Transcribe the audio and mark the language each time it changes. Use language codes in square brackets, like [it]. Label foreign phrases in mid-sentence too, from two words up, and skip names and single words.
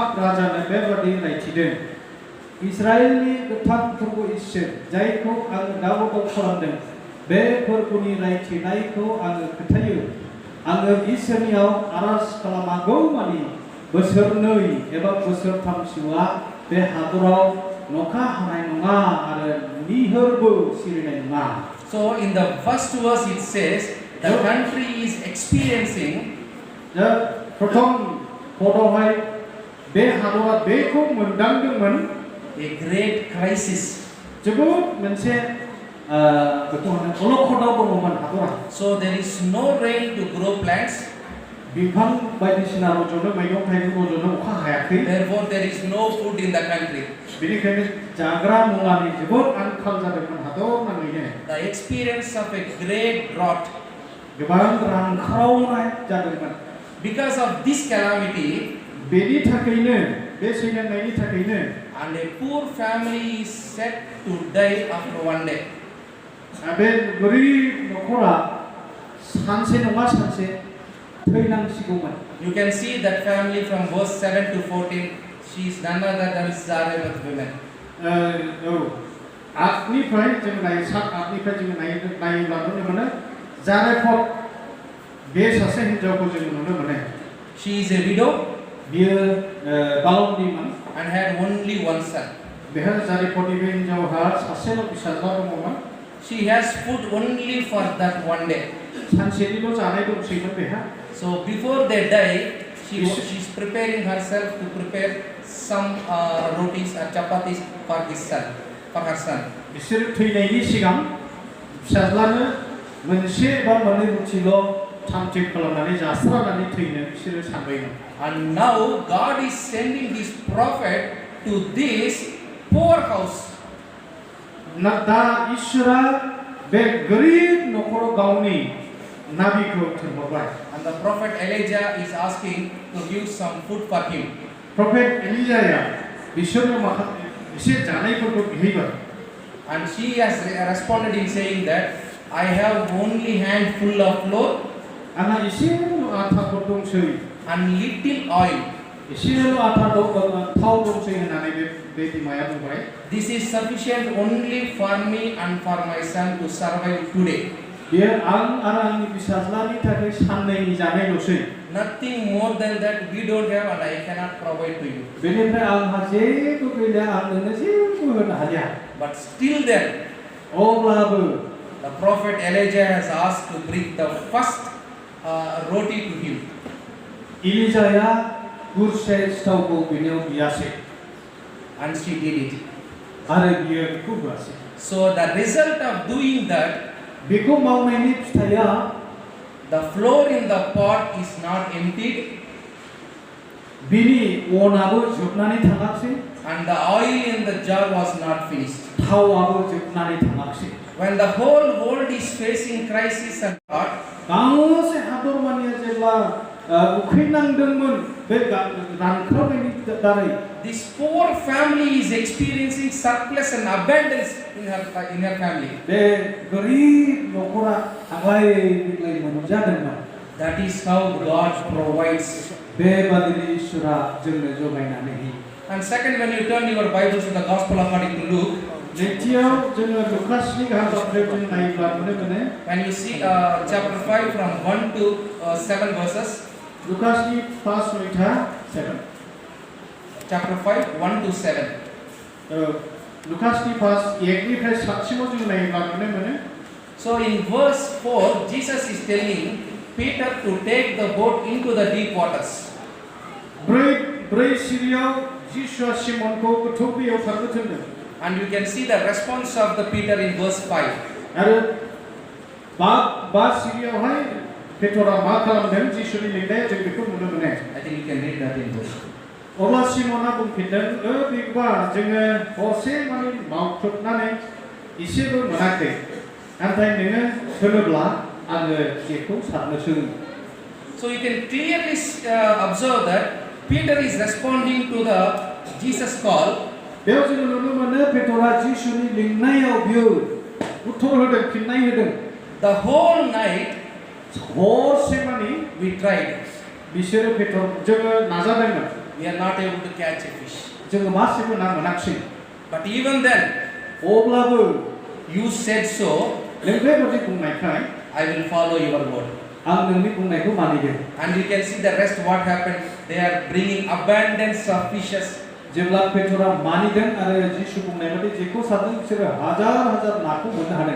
[brx] राजानो बेबादि रायथिदों इस्राएलनि गोथां फोरबो इसोर जायखौ आं दावराव खालामदों बे फोरबोनि रायथिनायखौ आङो खोथायो आङो इसोरनियाव आरज खालामागौ मानि बोसोरनै एबा बोसोरथामसिमआ बे हादराव नखा हानाय नङा आरो निहोरबो सिरिनाय नङा [en] So in the first verse it says the country is experiencing [brx] प्रथम पदावहाय बे हादरा बेखौ मोनदांदोंमोन [en] a great crisis. [brx] जोबोद मोनसे बेखौ होनो अलखदाव दङमोन हादरा [en] So there is no rain to grow plants. [brx] बिफां बायदिसिना रज'नो मैगं थाइगं रज'नो अखा हायाखै [en] Therefore there is no food in the country. [brx] बेनिखायनो जाग्रा मुवानि जोबोद आंखाल जादोंमोन हादर नाङैनो [en] The experience of a great drought. [brx] गोबां रानख्रावनाय जादोंमोन [en] Because of this calamity, [brx] बेनि थाखायनो बे सैनांनायनि थाखायनो [en] and a poor family is set to die after one day. [brx] बे गोरिब नखरा सानसे नङा सानसे थैनांसिगौमोन [en] You can see that family from verse 7 to 14. She is none other than Zarephath women. [brx] आठनिफ्राय जों नायो 7 आठनिफ्राय जों नायोब्ला नुनो मोनो जारेफत बे सासे हिन्जावखौ जों नुनो मोनो [en] She is a widow [brx] बियो बालन्दीमोन [en] and had only one son. [brx] बेहा जारेफतनि बे हिन्जावहा सासेल' फिसाज्ला दङमोन [en] She has food only for that one day. [brx] सानसेनिल' जानाय दंसैमोन बेहा [en] So before they die, she is preparing herself to prepare some rotis or chapatis for his son, for her son. [brx] बिसोर थैनायनि सिगां फिसाज्लानो मोनसे बा मोननै रुटिल' थाम-थिम खालामनानै जास्रानानै थैनो बिसोरो सानबायमोन [en] And now God is sending His prophet to this poor house. [brx] दा इसोरा बे गोरिब नखराव गावनि नाबिखौ थिनहरबाय [en] And the prophet Elijah is asking to give some food for him. [brx] प्रफेट एलिजाया बिसोरनो माखासे एसे जानायफोरखौ बिहैबाय [en] And she has responded in saying that I have only handful of flour [brx] आंहा एसेल' आटाफोर दंसै [en] and little oil. [brx] एसेल' आटा थाव दंसै होननानै बे बिमाया बुंबाय [en] This is sufficient only for me and for my son to survive today. [brx] बेयो आं आरो आंनि फिसाज्लानि थाखाय साननैनि जानायल'सै [en] Nothing more than that we don't have and I cannot provide to you. [brx] बेनिफ्राय आंहा जेबो गैला आं नोंनो जेबो होनो हालिया [en] But still then, [brx] अब्लाबो [en] the prophet Elijah has asked to bring the first roti to him. [brx] एलिजाया गुरसे सिथावखौ बिनियाव बियासै [en] And she did it. [brx] आरो बियो बेखौ होआसै [en] So the result of doing that, [brx] बेखौ मावनायनि फिथाइया [en] the flour in the pot is not emptied [brx] बिनि अनाबो जोबनानै थाङाखै [en] and the oil in the jar was not finished. [brx] थावआबो जोबनानै थाङाखै [en] When the whole world is facing crisis and drought, [brx] गांसे हादरमानिया जेब्ला उखैनांदोंमोन बे रानख्रावनायनि दारै [en] this poor family is experiencing surplus and abundance in her family. [brx] बे गोरिब नखरा आग्लाय बिग्लाय मोनजादोंमोन [en] That is how God provides. [brx] बेबादिनो इसोरा जोंनो जगायनानै होयो [en] And second, when you turn your Bibles to the Gospel according to Luke, [brx] नैथियाव जोङो लुकासनि गाहाम बाथ्रायाव जों नायोब्ला नुनो मोनो [en] When you see chapter 5 from 1 to 7 verses, [brx] लुकासनि 5 नयथा 7 [en] chapter 5, 1 to 7. [brx] लुकासनि 5 1निफ्राय 7 सिमाव जों नायोब्ला नुनो मोनो [en] So in verse 4, Jesus is telling Peter to take the boat into the deep waters. [brx] ब्रै सिरियाव जिसुआ सिमनखौ गोथौ दैयाव खारनो थिनदों [en] And you can see the response of the Peter in verse 5. [brx] आरो बा सिरियावहाय पेटरा मा खालामदों जिसुनि लिंनायाव जों बेखौ नुनो मोनो [en] I think you can read that in verse 2. [brx] अब्ला सिमना बुंफिनदों बिबा जोङो हरसे माने मावख्रुबनानै एसेबो मोनाखै नाथाय नोङो होनोब्ला आङो जेखौ सारनोसै [en] So you can clearly observe that Peter is responding to the Jesus call. [brx] बेयाव जोङो नुनो मोनो पेटरा जिसुनि लिंनायाव बियो उत्तर होदों फिननाय होदों [en] The whole night [brx] हरसे माने [en] we tried. [brx] बिसोरो पेटर जोङो नाजादोंमोन [en] We are not able to catch a fish. [brx] जोङो मासेबो ना मोनाखिसै [en] But even then, [brx] अब्लाबो [en] you said so, [brx] नों बेबादि बुंनायखाय [en] I will follow your word. [brx] आं नोंनि बुंनायखौ मानिदों [en] And you can see the rest what happened. They are bringing abundance of fishes. [brx] जेब्ला पेटरा मानिदों आरो जिसु बुंनाय बायदि जेखौ सारदों बिसोरो हाजार नाखौ मोननो हादों